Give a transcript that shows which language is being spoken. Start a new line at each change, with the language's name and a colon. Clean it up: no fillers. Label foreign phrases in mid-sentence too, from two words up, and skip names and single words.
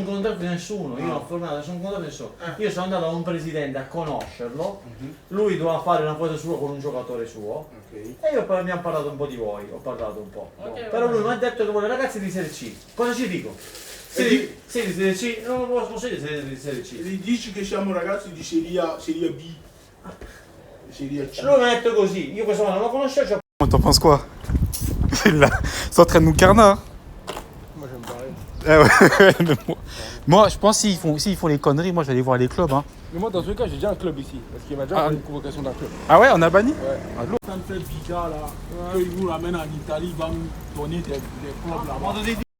Italian: contratto di nessuno, io non ho firmato nessun contratto di nessuno. Io sono andato a un presidente a conoscerlo, lui doveva fare una foto sua con un giocatore suo e io poi mi ha parlato un po' di voi, ho parlato un po'. Però lui mi ha detto che vuole ragazzi di Serie C. Cosa ci dico? Sì, di Serie C, non lo posso dire di Serie C. Gli dici che siamo ragazzi di Serie B, Serie C. Lui mi ha detto così, io questo non lo conoscevo.
French: T'en penses quoi? Là, c'est en train de nous carner. Moi, j'aime pas. Moi, je pense s'ils font les conneries, moi je vais aller voir les clubs. Hein. Mais moi, dans tous les cas, j'ai déjà un club ici. Parce qu'il m'a déjà fait une convocation d'un club. Ah ouais, en Albanie? Ça me fait bizarre là, qu'il nous ramène en Italie, il va nous donner des clubs là-bas.